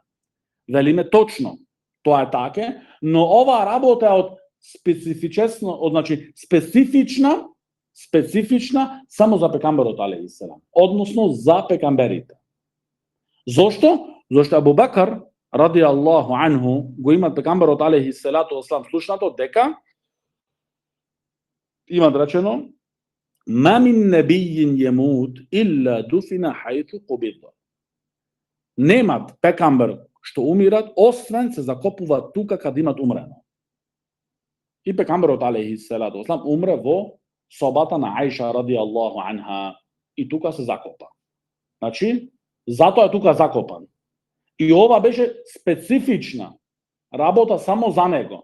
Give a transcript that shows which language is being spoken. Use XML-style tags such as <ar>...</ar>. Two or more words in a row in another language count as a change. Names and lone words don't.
<mk>Велиме точно, тоа е така, но оваа работа е од специфична само за пекамберот</mk> <ar>عليه السلام,</ar> <mk>односно за пекамберите. Зошто? Зошто Абу Бакр</mk> <ar>رضي الله عنه</ar> <mk>го има пекамберот</mk> <ar>عليه الصلاة والسلام</ar> <mk>слушнато дека има речено</mk> <ar>ما من نبي يموت إلا دفن حيث قبض.</ar> <mk>Немат пекамбер што умират, освен се закопуваат тука каде имат умрено. И пекамберот</mk> <ar>عليه الصلاة والسلام</ar> <mk>умре во собата на Аиша</mk> <ar>رضي الله عنها</ar> <mk>и тука се закопа. Значи, затоа е тука закопан. И ова беше специфична работа само за него.</mk>